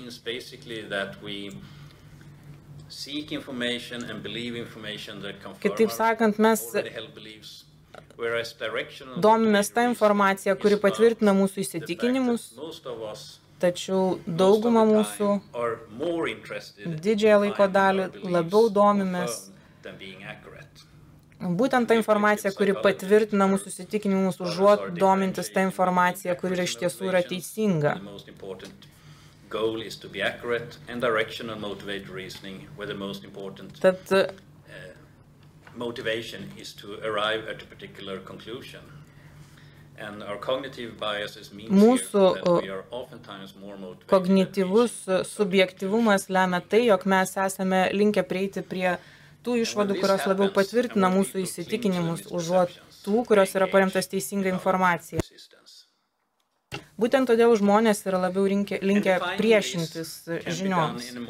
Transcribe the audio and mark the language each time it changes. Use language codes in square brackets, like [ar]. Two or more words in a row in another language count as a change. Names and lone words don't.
[lt] Kitaip sakant, mes domimės tą informaciją, kuri patvirtina mūsų įsitikinimus, tačiau dauguma mūsų didžiąją laiko dalį labiau domimės būtent tą informaciją, kuri patvirtina mūsų įsitikinimus, užuot domintis tą informaciją, kuri iš tiesų yra teisinga. [en] Goal is to be accurate and directional motivated reasoning, where the most important motivation is to arrive at a particular conclusion. And our cognitive biases means that we are oftentimes more motivated. [lt] Kognityvus subjektyvumas lemia tai, jog mes esame linkę prieiti prie tų išvadų, kurios labiau patvirtina mūsų įsitikinimus, užuot tų, kurios yra paremtas teisinga informacija. Būtent todėl žmonės yra labiau linkę priešintis žinioms.